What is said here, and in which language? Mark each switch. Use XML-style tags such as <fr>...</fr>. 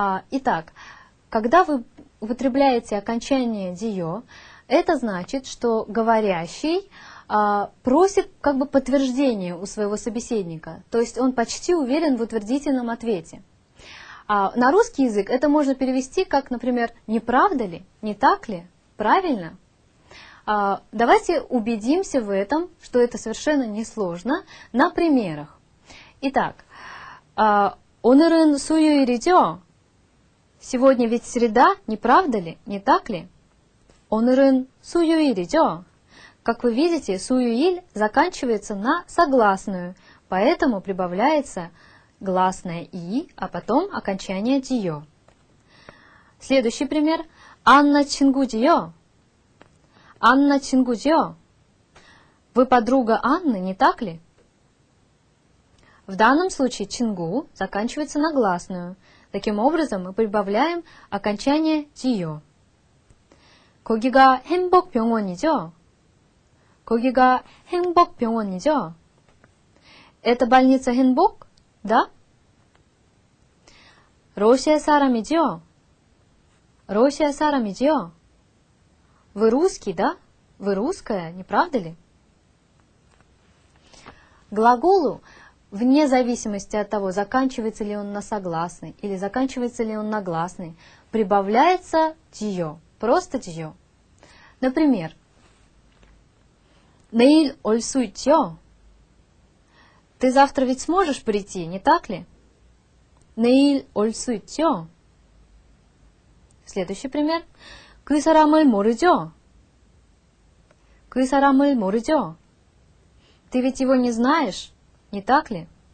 <ru>Итак, когда вы употребляете окончание дио, это значит, что говорящий просит как бы подтверждения у своего собеседника, то есть он почти уверен в утвердительном ответе. На русский язык это можно перевести как, например, «не правда ли?», «не так ли?», «правильно?». Давайте убедимся в этом, что это совершенно несложно, на примерах. Итак,</ru> <ko>오늘은 수요일이죠?</ko> <ru>Сегодня ведь среда, не правда ли, не так ли?</ru> <ko>오늘은 수요일이죠?</ko> <ru>Как вы видите, суюиль заканчивается на согласную, поэтому прибавляется гласное «и», а потом окончание «диё». Следующий пример.</ru> <ko>Анна 친구지요? Анна 친구지요?</ko> <ru>Вы подруга Анны, не так ли? В данном случае 친구 заканчивается на гласную. Таким образом, мы прибавляем окончание «диё».</ru> <ko>거기가 행복병원이죠? 거기가 행복병원이죠?</ko> <ru>Это больница Хенбок? Да?</ru> <ko>러시아 사람이죠? 러시아 사람이죠?</ko> <ru>Вы русский, да? Вы русская, не правда ли? Глаголу, вне зависимости от того, заканчивается ли он на согласный или заканчивается ли он на гласный, прибавляется тиё, просто тиё. Например,</ru> <ko>내일 올 수 있죠?</ko> <ru>Ты завтра ведь сможешь прийти, не так ли?</ru> <ko>내일 올 수 있죠?</ko> <ru>Следующий пример.</ru> <ko>그 사람을 모르죠? 그 사람을 모르죠?</ko> <ru>Ты ведь его не знаешь, не так ли?</ru>